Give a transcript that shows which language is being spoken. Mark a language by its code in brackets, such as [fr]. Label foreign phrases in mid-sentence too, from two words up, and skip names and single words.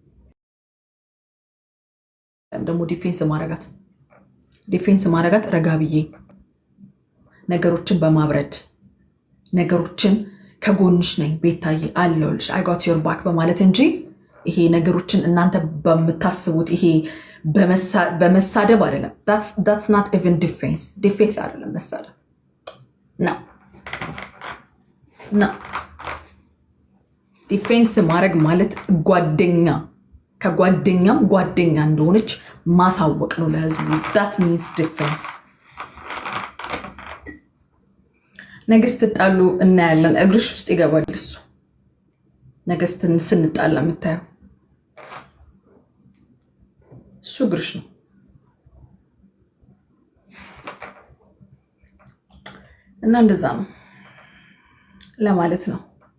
[am] ደግሞ ዲፌንስ ማረጋት ረጋ ብዬ ነገሮችን በማብረድ ነገሮችን ከጎንሽ ነኝ ቤታዬ አለሁልሽ [en] I got your back [am] በማለት እንጂ ይሄ ነገሮችን እናንተ በምታስቡት ይሄ በመሳደብ አይደለም። [en] that's not even [am] ዲፌንስ አይደለም መሳደብ ነው። ዲፌንስ ማድረግ ማለት ከጓደኛም ጓደኛ እንደሆነች ማሳወቅ ነው ለህዝቡ። [en] that means [am] ዲፌንስ። ነገ ስትጣሉ እናያለን። እግርሽ ውስጥ ይገባል እሱ። ነገ ስንጣላ የምታየው እሱ እግርሽ ነው እና እንደዛ ነው ለማለት ነው።